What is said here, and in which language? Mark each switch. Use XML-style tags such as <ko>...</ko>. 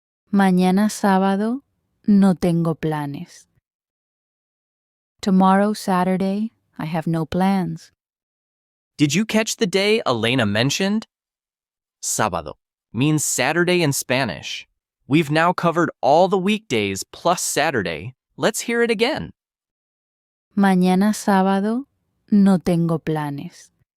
<es>Mañana sábado no tengo planes.</es> <en>Tomorrow Saturday, I have no plans. Did you catch the day Elena mentioned? Sábado means Saturday in Spanish. We've now covered all the weekdays plus Saturday. Let's hear it again.</en> <es>Mañana sábado no tengo planes.</es>